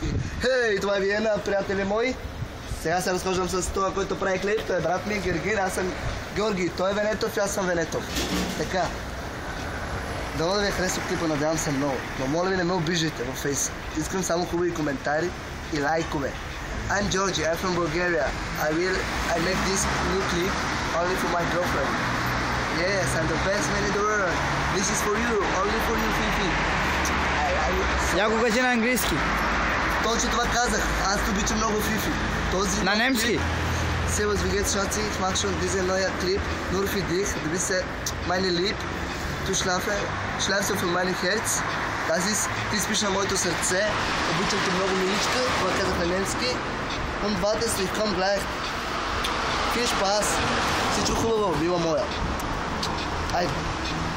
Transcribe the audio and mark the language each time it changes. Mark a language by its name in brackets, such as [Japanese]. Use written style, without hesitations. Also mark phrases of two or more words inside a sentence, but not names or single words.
[Bulgarian] Хей, това ви е на приятели мои. Сега се разхождам с това, който прави клип. Той е брат ми Гергин, аз съм Георги. Той е Венетов и аз съм Венетов. Така. Дано да ви е харесал клипа, надявам се много. Но моля ви не ме обиждайте във фейс. Искам само хубави коментари и лайкове. [English] I'm Georgie, I'm from Bulgaria. I make this new clip only for my girlfriend. Yes, I'm the best man in the world. This is for you, only for you, Fifi. [Bulgarian] Я го кажи на английски. Точно това казах. Аз обичам много Фифи. На немски. [German] Servus, wie geht's, Schatzi? Ich mach schon diesen neuen Clip nur für dich. Du bist meine Lieb. Du schlafst für mein Herz. [Bulgarian] Ти спиш на моето сърце. Обичам те много, миличка. Това казах на немски. [German] Und warte, ich komm gleich. Viel Spaß. [Bulgarian] Всичко хубаво, мила моя. Айде.